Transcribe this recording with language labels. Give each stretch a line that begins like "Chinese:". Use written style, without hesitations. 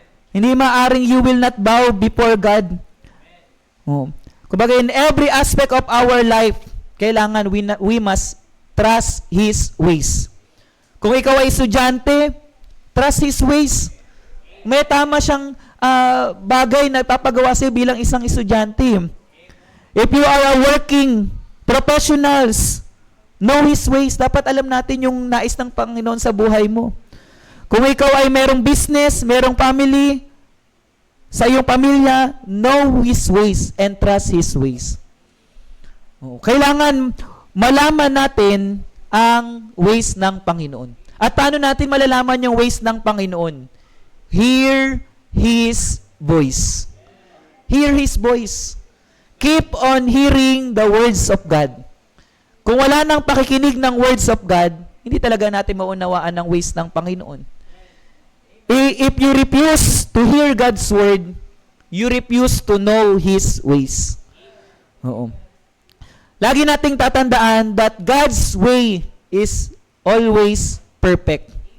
Filipino: Hindi maaring
English: you will not bow before God. Oh. Kumbaga, in every aspect of our life, kailangan we must trust His ways.
Filipino: Kung ikaw ay estudyante,
English: trust His ways.
Filipino: May tama siyang bagay na papagawa sa'yo bilang isang estudyante.
English: If you are a working professionals, know His ways.
Filipino: Dapat alam natin yung nais ng Panginoon sa buhay mo. Kung ikaw ay merong business, merong family, sa iyong pamilya,
English: know His ways and trust His ways.
Filipino: Kailangan malaman natin ang ways ng Panginoon. At paano natin malalaman yung ways ng Panginoon?
English: Hear His voice. Hear His voice. Keep on hearing the words of God.
Filipino: Kung wala nang pakikinig ng words of God, hindi talaga natin maunawaan ang ways ng Panginoon.
English: If you refuse to hear God's word, you refuse to know His ways. Oo.
Filipino: Lagi nating tatandaan
English: that God's way is always perfect.